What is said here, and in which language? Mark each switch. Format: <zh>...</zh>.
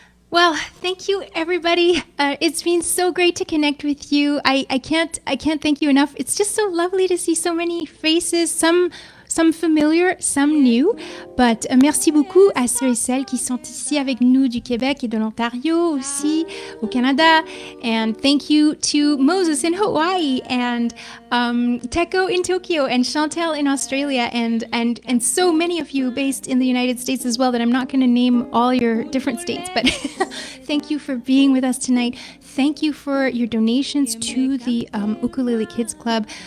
<en>Well, thank you, everybody. It's been so great to connect with you. I can't thank you enough. It's just so lovely to see so many faces, some familiar, some new.</en> <fr>But merci beaucoup à ceux et celles qui sont ici avec nous du Québec et de l'Ontario aussi, au Canada.</fr> <en>And thank you to Moses in Hawaii and Teko in Tokyo and Chantel in Australia and so many of you based in the United States as well that I'm not going to name all your different states, but thank you for being with us tonight. Thank you for your donations to the Ukulele Kids Club.</en>